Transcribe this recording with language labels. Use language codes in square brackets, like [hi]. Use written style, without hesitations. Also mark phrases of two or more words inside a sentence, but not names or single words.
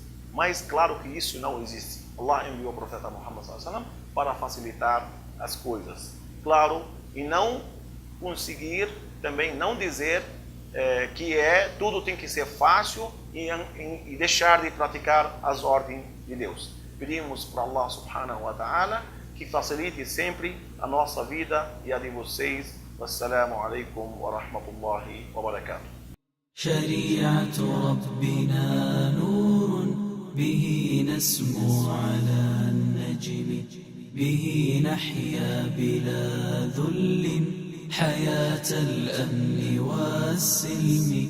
[pt] Mas claro que isso não existe. Allah enviou o profeta Muhammad para facilitar as coisas. Claro, e não conseguir, também não dizer que tudo tem que ser fácil e deixar de praticar as ordens de Deus. Pedimos para [ar] الله سبحانه وتعالى [pt] que facilite sempre a nossa vida e a de vocês. [ar] والسلام عليكم ورحمة الله وبركاته. شريعة ربنا نور به نسمو على النجم به نحيا بلا ذل حياة الأمن والسلم